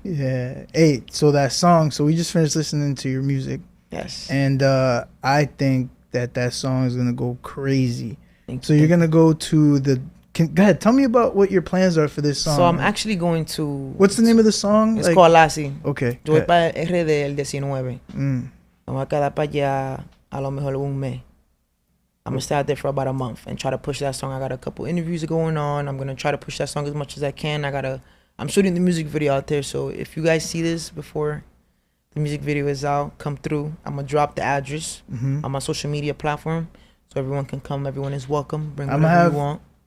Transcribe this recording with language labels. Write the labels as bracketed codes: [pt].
[en] Yeah. Hey, so that song. So we just finished listening to your music, Yes. and I think that song is gonna go crazy. Thank So you. you're gonna go to the. Go ahead. Tell me about what your plans are for this song. So I'm actually going to. What's the name of the song? It's called Lassie. Okay. [es] Yo voy para RD el 19. Mm. Vamos a quedar para allá a lo mejor un mes. [en] I'm gonna stay out there for about a month and try to push that song. I got a couple interviews going on. I'm gonna try to push that song as much as I can. I'm shooting the music video out there, so if you guys see this before the music video is out, come through. I'm gonna drop the address on my social media platform, so everyone can come. Everyone is welcome. Bring whatever you want.